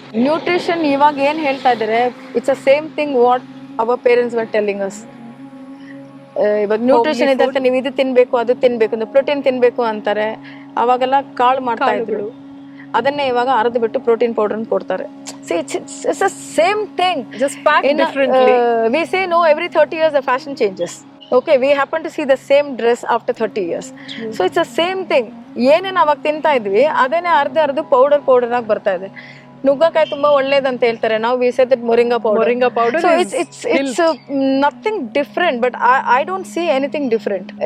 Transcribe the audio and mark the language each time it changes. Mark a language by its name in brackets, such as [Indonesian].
[English] nutrition [Kannada] ಇವಾಗ ಏನ್ ಹೇಳ್ತಾ ಇದಾರೆ, [English] It's a same thing what our parents were telling us. [Kannada] ಇವಾಗ ನ್ಯೂಟ್ರಿಷನ್ ಇದೆ ಅಂತ ನೀವು ಇದು ತಿನ್ಬೇಕು, ಅದು ತಿನ್ಬೇಕು, ಪ್ರೋಟೀನ್ ತಿನ್ಬೇಕು ಅಂತಾರೆ. ಅವಾಗೆಲ್ಲ ಕಾಳು ಮಾಡ್ತಾ ಇದ್ರು, ಅದನ್ನೇ ಇವಾಗ ಅರ್ದು ಬಿಟ್ಟು ಪ್ರೋಟೀನ್ ಪೌಡರ್ ಕೊಡ್ತಾರೆ. [English] See, it's the same thing, just packed differently. We say no, every 30 years the fashion changes. Okay, we happen to see the same dress after 30 years. So it's the same thing. [Kannada] ಏನೇನು ಅವಾಗ ತಿಂತಾ ಇದ್ವಿ ಅದನ್ನೇ ಅರ್ಧ powder ಆಗಿ ಬರ್ತಾ ಇದೆ. ನುಗ್ಗಕಾಯಿ ತುಂಬಾ ಒಳ್ಳೇದಂತ ಹೇಳ್ತಾರೆ, ನಾವು [English] We say that moringa powder. So it's nothing different, but I don't see anything different.